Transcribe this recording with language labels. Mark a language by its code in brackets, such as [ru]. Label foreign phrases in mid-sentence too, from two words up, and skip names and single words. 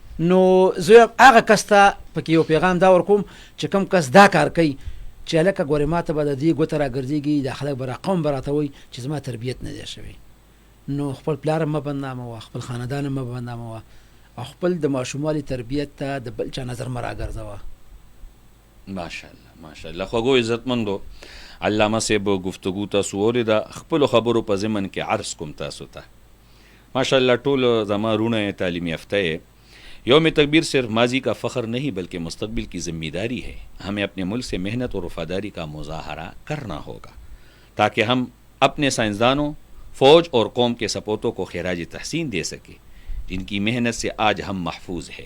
[ps] نو زه هغه کس ته پکې یو پیغام دا ورکوم چې کوم کس دا کار کوي چې هلکه ګورې ما ته به د دې ګوته راګرځېږي دا خلک به رقم به راته وایي چې زما تربیت نه دی شوی، نو خپل پلار هم مه بدناموه، خپل خاندان هم مه بدناموه او خپل د ماشوموالي تربیت ته د بل چا نظر مه راګرځوه. ماشاءالله ماشاءالله. خوږو عزتمندو، علامه صاحب گفتگو تاسو اوریده، خپلو خبرو په ضمن کې عرض کوم تاسو ته. [ur] ماشاءاللہ [ps] ټول زما روڼه [ur] تعلیم یافتہ ہے. یوم تکبیر صرف ماضی کا فخر نہیں بلکہ مستقبل کی ذمہ داری ہے. ہمیں اپنے ملک سے محنت اور وفاداری کا مظاہرہ کرنا ہوگا تاکہ ہم اپنے سائنسدانوں، فوج اور قوم کے سپوتوں کو خراج تحسین دے سکے جن کی محنت سے آج ہم محفوظ ہے.